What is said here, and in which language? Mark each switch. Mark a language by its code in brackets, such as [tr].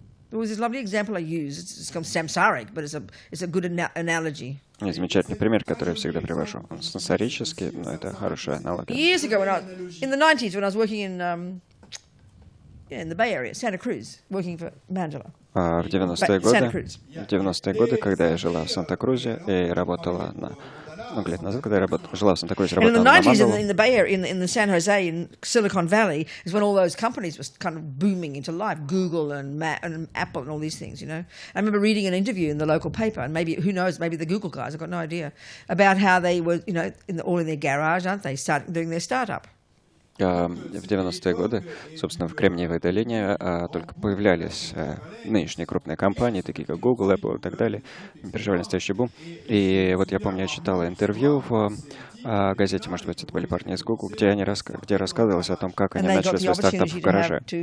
[en] There was this lovely example I use. It's called samsaric, but it's a good analogy. [ru] И замечательный пример, который я всегда привожу. Он сенсорический, но это хорошая аналогия. [en] Years ago, in the 90s, when I was working in the Bay Area, Santa Cruz, working for Mandela. [ru] В 90-е годы, когда я жила в Санта-Крузе и работала много лет назад, когда я жила в Санта-Крузе, [en] And in the [ru] работала на [en] 90s, [ru] Мандалу, [en] in the Bay Area, in the San Jose, in Silicon Valley, is when all those companies were kind of booming into life. Google and Apple and all these things, you know. I remember reading an interview in the local paper, and maybe, who knows, maybe the Google guys, I've got no idea, about how they were, you know, all in their garage, aren't they, doing their startup. [ru] в 90-е годы, собственно, в Кремниевой долине только появлялись нынешние крупные компании, такие как Google, Apple и так далее, переживали настоящий бум. И вот я помню, я читала интервью в газете, может быть, это были парни из Google, где рассказывалось о том, как они начали свой стартап в гараже.